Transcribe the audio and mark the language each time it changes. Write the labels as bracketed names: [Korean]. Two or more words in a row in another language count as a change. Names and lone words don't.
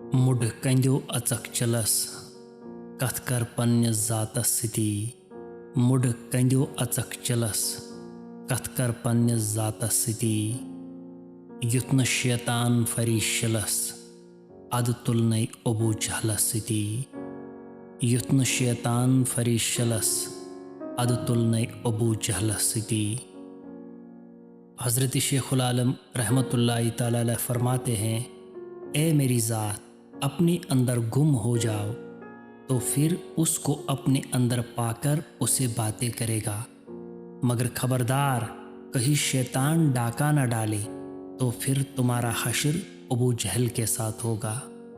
[Kashmiri] مُڈ کندیو اژکھ چلس کتھ کر پننس ذاتس ستی مُڈ کندیو اژکھ چلس کتھ کر پننس ذاتس ستی یُتھ نہٕ شیطان فریش شلس اد تُلنے ابو جہلس ستی یُتھ نہٕ شیطان فریش شلس اد تُلنے ابو جہلس ستی۔ [Urdu] حضرت شیخ العالم [Arabic] رحمۃ اللہ تعالی علیہ [Urdu] فرماتے ہیں، اے میری ذات اپنے اندر گم ہو جاؤ تو پھر اس کو اپنے اندر پا کر اسے باتیں کرے گا، مگر خبردار کہیں شیطان ڈاکہ نہ ڈالے تو پھر تمہارا حشر ابو جہل کے ساتھ ہوگا۔